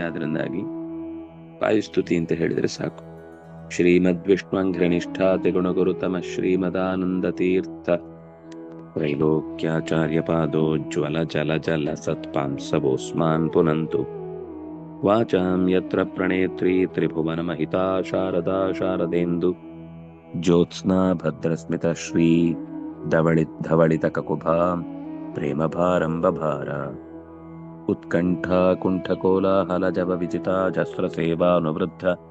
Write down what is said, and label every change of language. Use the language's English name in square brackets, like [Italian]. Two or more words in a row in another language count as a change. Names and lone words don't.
[Kannada] ಆದ್ರಿಂದಾಗಿ ವಾಯುಸ್ತುತಿ ಅಂತ ಹೇಳಿದ್ರೆ ಸಾಕು. [Sanskrit] ಶ್ರೀಮದ್ವಿಷ್ಣುಂಘ್ರನಿಷ್ಠಾತಿ ಗುಣಗುರುತಮ ಶ್ರೀಮದಾನಂದ ತೀರ್ಥ ತ್ರೈಲೋಕ್ಯಾಚಾರ್ಯ ಪಾದೋಜ್ವಲ ಜಲ ಜಲ ಸತ್ಪಾಂಸವೋಸ್ಮಾನ್ ಪುನಂತು ವಾಚಾಂ ಯತ್ರ ಪ್ರಣೇತ್ರಿ ತ್ರಿಭುವನ ಮಹಿತಾ ಶಾರದಾ ಶಾರದೇಂದು ಜ್ಯೋತ್ಸ್ನಾ ಭದ್ರಸ್ಮಿತ ಶ್ರೀ ಧವಳಿತ ಕಕುಭಾ ಪ್ರೇಮ ಭಾರಂಭಾರ ಉತ್ಕಂಠಾ ಕುಂಠಕೋಲಾಹಲ ಜವ ವಿಜಿತಾ ಜಸ್ರ ಸೇವಾನುವೃದ್ಧ